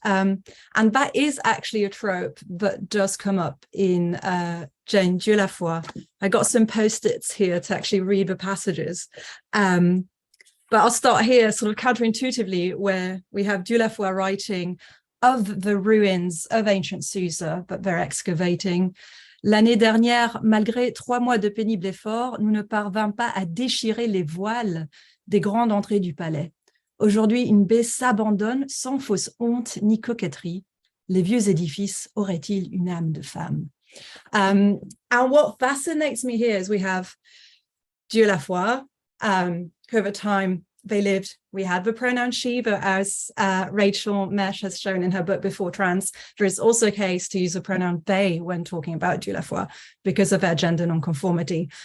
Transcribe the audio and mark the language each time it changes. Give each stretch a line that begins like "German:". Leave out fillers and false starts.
English: And that is actually a trope that does come up in Jane Dieulafoy. I got some post-its here to actually read the passages. But I'll start here sort of counterintuitively, where we have Dieulafoy writing of the ruins of ancient Susa that they're excavating.
French: L'année dernière, malgré 3 mois de pénible effort, nous ne parvînmes pas à déchirer les voiles des grandes entrées du palais. Aujourd'hui, une baie s'abandonne sans fausse honte ni coquetterie. Les vieux édifices auraient-ils une âme de femme?
English: And what fascinates me here is we have Dieulafoy, who over time they lived, we had the pronoun she, but as Rachel Mesch has shown in her book Before Trans, there is also a case to use the pronoun they when talking about Dieulafoy because of their gender nonconformity.